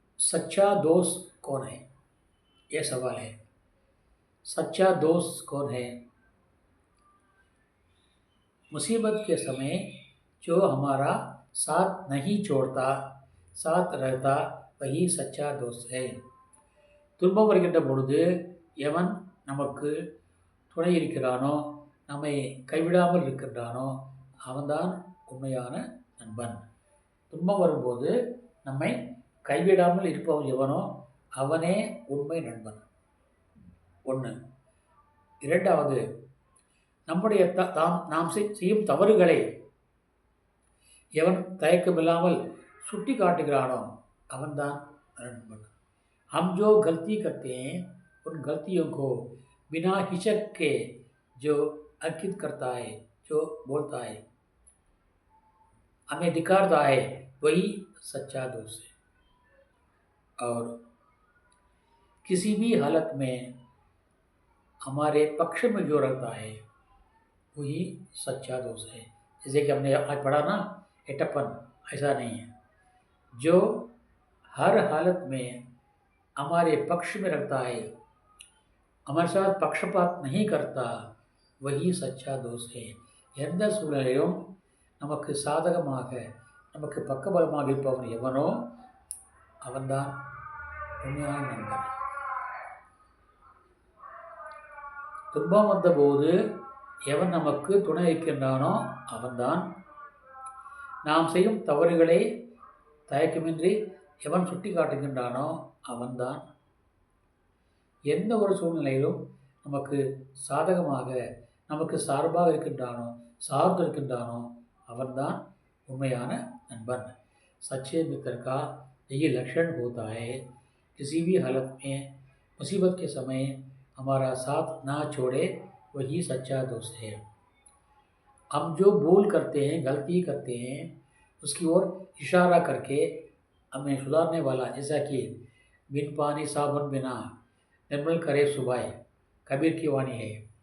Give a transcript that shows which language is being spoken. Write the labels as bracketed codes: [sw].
[hi] सच्चा दोस्त कौन है? यह सवाल है। सच्चा दोस्त कौन है? मुसीबत के समय जो हमारा साथ नहीं छोड़ता, साथ रहता, वही सच्चा दोस्त है। [ta] துன்பம் வருகின்ற பொழுது எவன் நமக்கு துணை இருக்கிறானோ, நம்மை கைவிடாமல் இருக்கின்றானோ, அவன்தான் உண்மையான நண்பன். துன்பம் வரும்போது நம்மை கைவிடாமல் இருப்பவன் எவனோ அவனே உண்மை நண்பன். 1. 2வது, நம்முடைய நாம் செய்யும் தவறுகளை எவன் தயக்கமில்லாமல் சுட்டி காட்டுகிறானோ அவன்தான் नंबर। [hi] हम जो गलती करते हैं उन गलतियों को बिना हिचक के जो अंकित करता है, जो बोलता है, हमें दिखाता है, वही सच्चा दोस्त है। और किसी भी हालत में हमारे पक्ष में जो रहता है वही सच्चा दोस्त है। जैसे कि हमने आज पढ़ा ना, एटप्पन, ऐसा नहीं है। जो हर हालत में हमारे पक्ष में रहता है, हमारे साथ पक्षपात नहीं करता, वही सच्चा दोस्त है। [ta] எந்த சூழ்நிலையும் நமக்கு சாதகமாக, நமக்கு பக்கபலமாக இருப்பவன் எவனோ அவன்தான் உண்மையான நண்பன். துன்பம் வந்தபோது எவன் நமக்கு துணை இருக்கின்றானோ அவன்தான். நாம் செய்யும் தவறுகளை தயக்கமின்றி எவன் சுட்டி காட்டுகின்றானோ அவன்தான். எந்த ஒரு சூழ்நிலையிலும் நமக்கு சாதகமாக, நமக்கு சார்பாக இருக்கின்றானோ, சார்ந்து இருக்கின்றானோ அவன்தான் उन्मयान नंबर। [hi] सच्चे मित्र का यही लक्षण होता है, किसी भी हालत में मुसीबत के समय हमारा साथ ना छोड़े, वही सच्चा दोस्त है। हम जो भूल करते हैं, गलती करते हैं, उसकी ओर इशारा करके हमें सुधारने वाला, जैसा कि बिन पानी साबुन बिना निर्मल करे सुबह, कबीर की वाणी है।